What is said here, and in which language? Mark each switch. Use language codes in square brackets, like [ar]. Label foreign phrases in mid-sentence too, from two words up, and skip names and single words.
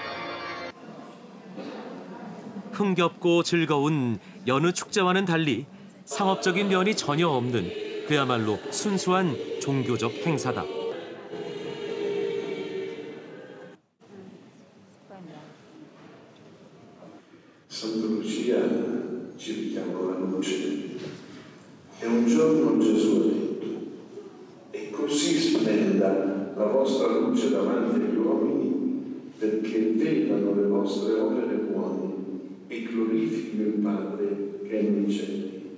[ko] 흥겹고 즐거운 여느 축제와는 달리 상업적인 면이 전혀 없는 그야말로 순수한 종교적 행사다. [it] Santa Lucia ci richiama la luce. E un giorno Gesù ha detto: e così splenda la vostra luce davanti agli uomini, perché vedano le vostre opere buone e glorifichino il Padre che è nei cieli.